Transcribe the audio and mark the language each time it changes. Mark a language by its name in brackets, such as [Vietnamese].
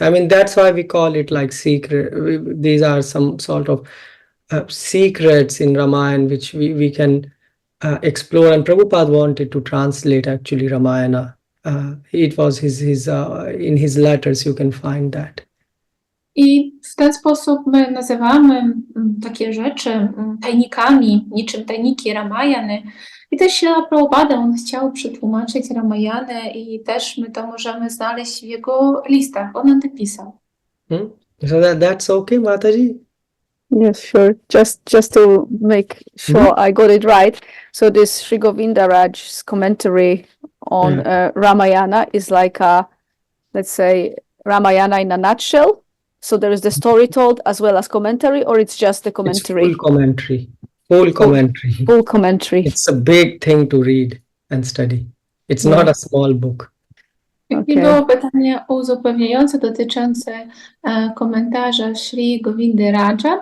[English] That's why we call it like secret. These are some sort of secrets in Ramayana which we can explore. And Prabhupada wanted to translate actually Ramayana. It was his in his letters you can find that. [Polish] I w ten sposób my nazywamy takie rzeczy tajnikami, niczym tajniki Ramayany. I też Śrila Prabhupada, on chciał przetłumaczyć Ramayanę i też my to możemy znaleźć w jego listach. On nam napisał. [English] So that's okay, Mataji? Yes, sure. Just to make sure I got it right. So this Sri Govindaraj's commentary on Ramayana is like a, let's say, Ramayana in a nutshell. So there is the story told as well as commentary, or it's just the commentary? It's full commentary. Full commentary. Full commentary. It's a big thing to read and study. It's not a small book. [Polish] I było pytanie uzupełniające dotyczące komentarza Sri Govindy Raja.